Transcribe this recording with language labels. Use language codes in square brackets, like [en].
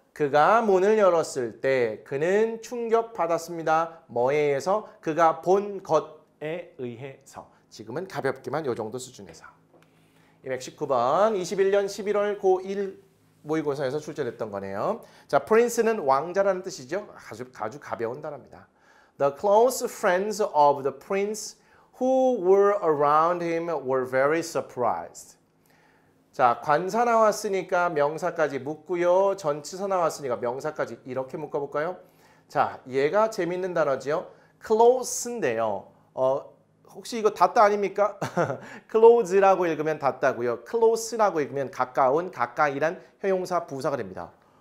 [ko] 그가 문을 열었을 때 그는 충격받았습니다. 뭐에 의해서? 그가 본 것에 의해서. 지금은 가볍게만 이 정도 수준에서. 219번 21년 11월 고1 모의고사에서 출제됐던 거네요. 자, prince는 왕자라는 뜻이죠. 아주 가벼운 단어입니다. [en] The close friends of the prince who were around him were very surprised. [ko] 자, 관사 나왔으니까 명사까지 묶고요. 전치사 나왔으니까 명사까지 이렇게 묶어볼까요? 자, 얘가 재밌는 단어죠. close인데요. 혹시 이거 닿다 아닙니까? close라고 읽으면 닿다고요. close라고 읽으면 가까운, 가까이란 형용사 부사가 됩니다.